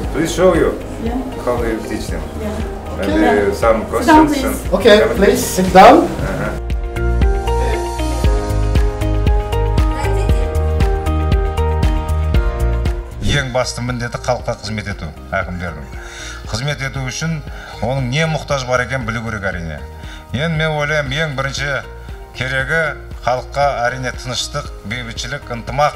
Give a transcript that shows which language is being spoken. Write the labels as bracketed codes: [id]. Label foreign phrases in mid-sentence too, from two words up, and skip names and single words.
[en] show you Yeah. how you teach them. Yeah. And some Sit down, questions. please. Okay, please sit down. [kk] Ең басты міндеті халыққа қызмет ету, әкімдердің. Қызмет ету үшін оның не мұқтаж бар екен білу керек әрине. Енді мен ойлаймын, ең бірінші керегі халыққа әрине тыныштық, бейбітшілік, ынтымақ.